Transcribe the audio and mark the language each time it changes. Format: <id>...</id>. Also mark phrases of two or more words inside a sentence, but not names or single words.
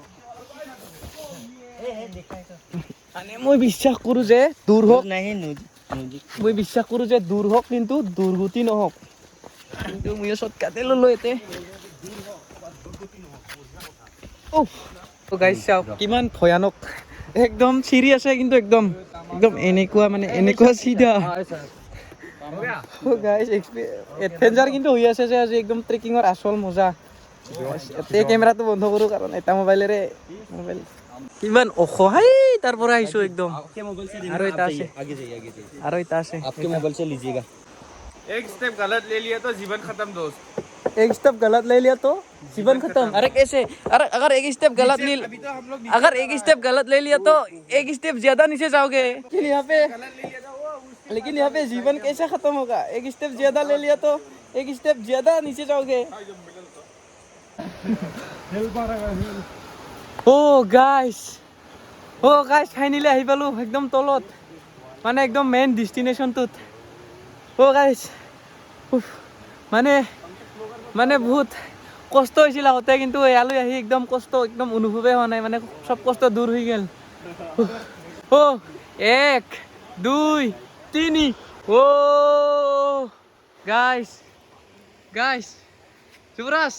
<as>মানে মই বিশ্বাস কৰোঁ যে দূৰ হওক কিন্তু দুৰ্গতি নহওক কিন্তু মই শ্বৰ্টকাটে ল'লোঁ এতে গাইছ চাওক কিমান ভয়ানক একদম চিৰি আছে কিন্তু একদম এনেকুৱা চিধা গাইজ এডভেঞ্চাৰ কিন্তু হৈ আছে যে আজি একদম ট্ৰেকিঙৰ আচল মজা। এতিয়া কেমেৰাটো বন্ধ কৰোঁ কাৰণ এটা মোবাইল কিমান অসহায় তাৰ পৰা আহিছোঁ একদম। আৰু এটা আছে আৰু এটা আছে।</as> <hi>आपके मोबाइल से लीजिएगा। एक स्टेप गलत ले लिया तो जीवन खत्म दोस्त। एक स्टेप गलत ले लिया तो जीवन खत्म। अरे कैसे? अरे अगर एक स्टेप गलत नहीं अगर एक स्टेप गलत ले लिया तो एक स्टेप ज्यादा नीचे जाओगे। लेकिन यहाँ पे जीवन कैसे खत्म होगा? एक स्टेप ज्यादा ले लिया तो एक स्टेप ज्यादा नीचे जाओगे।</hi> <as>ओ</as> <en>guys finally</en> <as>আহি পালো একদম তলত, মানে একদম মেইন ডেষ্টিনেশ্যনটোত। ও গাইস মানে বহুত কষ্ট হৈছিল আগতে, কিন্তু ইয়ালৈ আহি একদম কষ্ট একদম অনুভৱেই হোৱা নাই, মানে চব কষ্ট দূৰ হৈ গ'ল। ও 1 2 3 ও গাইস যুৱৰাজ।</as>